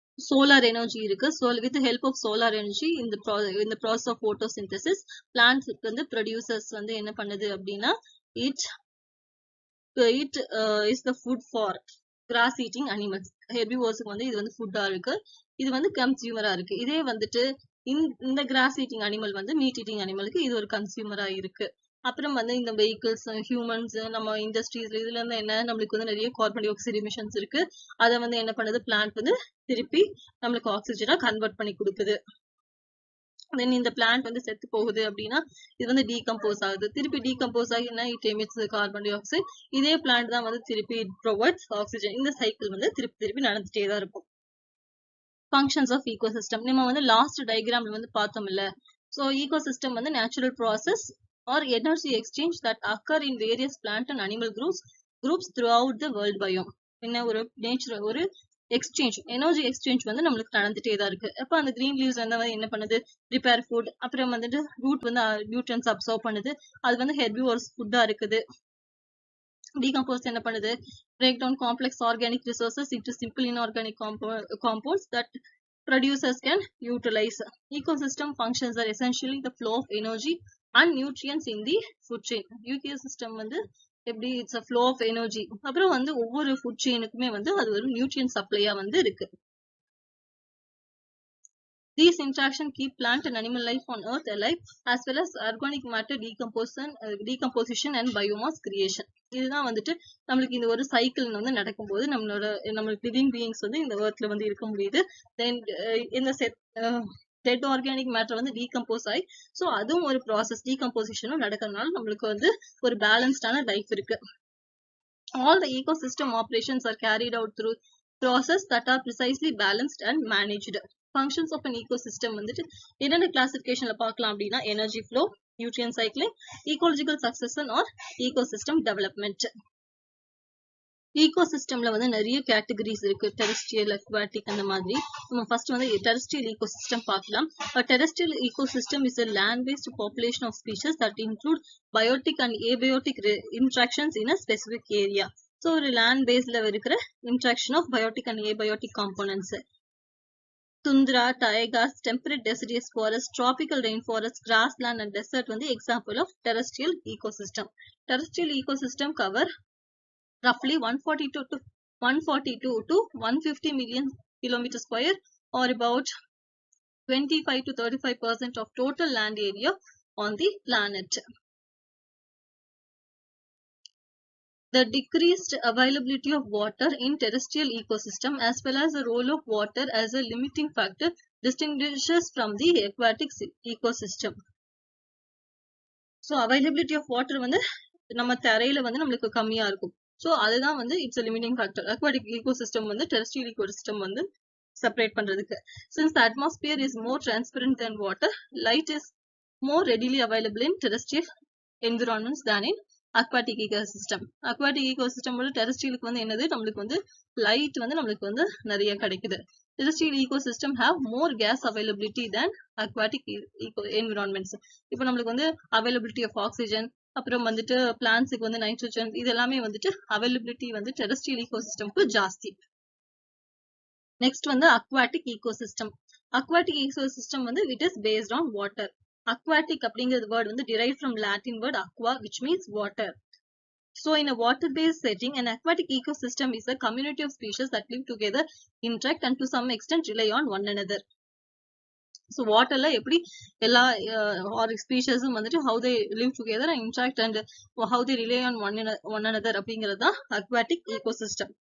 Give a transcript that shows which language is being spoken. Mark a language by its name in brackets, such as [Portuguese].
[English] Solar energy இருக்கு. So with the help of solar energy in the process of photosynthesis, plants [Tamil] வந்து producers வந்து என்ன பண்ணுது அப்படின்னா [English] it is the food for grass eating animals. [Tamil] herbivores வந்து இது வந்து ஃபுட்டா இருக்கு, இது வந்து கன்சியூமரா இருக்கு. இதே வந்துட்டு இந்த கிராஸ் ஈட்டிங் அனிமல் வந்து மீட் ஈட்டிங் அனிமலுக்கு இது ஒரு கன்சியூமரா இருக்கு. அப்புறம் வந்து இந்த வெஹிக்கிள்ஸ், ஹியூமன்ஸ், நம்ம இண்டஸ்ட்ரீஸ் இதுல இருந்து என்ன நம்மளுக்கு வந்து நிறைய கார்பன் டை ஆக்சைடு எமிஷன்ஸ் இருக்கு. அதை வந்து என்ன பண்ணுது பிளான்ட் வந்து திருப்பி நம்மளுக்கு ஆக்சிஜனா கன்வெர்ட் பண்ணி கொடுக்குது. தென் இந்த பிளான்ட் வந்து செத்து போகுது அப்படின்னா இது வந்து டீகம்போஸ் ஆகுது. திருப்பி டீகம்போஸ் ஆகி என்ன [English] It emits carbon dioxide. [Tamil] இதே பிளான்ட் தான் வந்து திருப்பி [English] Provides oxygen. [Tamil] இந்த சைக்கிள் வந்து திருப்பி நடந்துட்டே தான் இருக்கும். [English] functions of ecosystem [Tamil] நம்ம வந்து லாஸ்ட் டயக்ராம்ல வந்து பார்த்தோம் இல்ல. [English] So ecosystem வந்து natural process or energy exchange that occur in various plant and animal groups throughout the world biome. [Tamil] என்ன ஒரு நேச்சுரல் ஒரு எக்ஸ்சேஞ்ச், எனர்ஜி எக்ஸ்சேஞ்ச் வந்து நம்மளுக்கு நடந்துட்டே தான் இருக்கு. அப்ப அந்த கிரீன் லீவ்ஸ் வந்து என்ன பண்ணுது, ப்ரிப்பேர் ஃபுட். அப்புறம் வந்துட்டு ரூட் வந்து நியூட்ரியன்ஸ் அப்சர்வ் பண்ணுது, அது வந்து ஹெர்பிவோர்ஸ் ஃபுட்டா இருக்குது. [English] decompose [Tamil] என்ன பண்ணுது, [English] Break down complex organic resources into simple inorganic compounds that producers can utilize. Ecosystem functions are essentially the flow of energy and nutrients in the food chain. ecosystem [Tamil] வந்து எப்படி [English] It's a flow of energy. [Tamil] அப்புறம் வந்து ஒவ்வொரு food செயினுக்குமே வந்து அது ஒரு nutrient சப்ளையா வந்து இருக்கு. [English] These interactions keep plant and animal life on earth alive, as well as organic matter decomposition and biomass creation. [Tamil] இதுதான் வந்துட்டு நம்மளுக்கு இந்த ஒரு சைக்கிள் வந்து நடக்கும்போது நம்மளுக்கு லிவிங் பீயிங்ஸ் வந்து இந்த எர்த்ல வந்து இருக்க முடியுது. தென் இந்த டெட் ஆர்கானிக் மேட்டர் வந்து டீகம்போஸ் ஆகி, ஸோ அதுவும் ஒரு ப்ராசஸ், டீகம்போசிஷனும் நடக்கிறதுனால நம்மளுக்கு வந்து ஒரு பேலன்ஸ்டான லைஃப் இருக்கு. [English] All the ecosystem operations are carried out through process that are precisely balanced and managed. Functions of an ecosystem [Tamil] வந்துட்டு என்னென்ன கிளாசிபிகேஷன்ல பார்க்கலாம் அப்படின்னா [English] Energy flow, nutrient cycling, ecological succession or ecosystem development. [Tamil] ஈகோசிஸ்டம்ல வந்து நிறைய கேட்டகரிஸ் இருக்கு, டெரெஸ்ட்ரியல், அக்வாட்டிக் அந்த மாதிரி. நம்ம ஃபர்ஸ்ட் வந்து டெரெஸ்ட்ரியல் ஈகோசிஸ்டம் பார்க்கலாம். [English] Terrestrial ecosystem is a land-based population of species that include biotic and abiotic interactions in a specific area. So ஒரு land பேஸ்ல இருக்கிற interaction of biotic and abiotic components. Tundra, taigas, temperate deciduous forest, tropical rainforest, grassland and desert வந்து example of terrestrial ecosystem. Terrestrial ecosystem cover roughly 142 to 150 million kilometers square, or about 25 to 35% of total land area on the planet. The decreased availability of water in terrestrial ecosystem as well as the role of water as a limiting factor distinguishes from the aquatic ecosystem. [Tamil] So availability of water வந்து நம்ம தரையில வந்து நம்மளுக்கு கம்மியா இருக்கும். So அதுதான் வந்து [English] It's limiting factor. [Tamil] Aquatic ecosystem வந்து terrestrial ecosystem வந்து செப்பரேட் பண்றதுக்கு. [English] Since the atmosphere is more transparent than water, light is more readily available in terrestrial environments than in aquatic ecosystem. [Tamil] Aquatic ecosystem ஓட டெரெஸ்ட்ரியலுக்கு வந்து என்னது, நம்மளுக்கு வந்து லைட் வந்து நம்மளுக்கு வந்து நிறைய கிடைக்குது. [English] terrestrial ecosystem have more gas availability than aquatic environments. [Tamil] இப்போ நம்மளுக்கு வந்து availability of oxygen, அப்புறம் வந்துட்டு பிளான்ட்ஸுக்கு வந்து நைட்ரோஜன், இது எல்லாமே வந்துட்டு அவைலபிலிட்டி வந்து டெரெஸ்ட்ரியல் ஈகோசிஸ்டம்க்கு ஜாஸ்தி. [English] Next வந்து aquatic ecosystem. Aquatic ecosystem வந்து it is based on water. Aquatic அப்படிங்கிறது word வந்து derived from Latin word aqua, which means water. So in a water-based setting, an aquatic ecosystem is a community of species that live together, interact and to some extent rely on one another. So waterல [Tamil] எப்படி எல்லா ஸ்பீஷஸும் வந்துட்டு [English] how they live together and interact and how they rely on one another [Tamil] அப்படிங்கிறது தான் [English] aquatic ecosystem.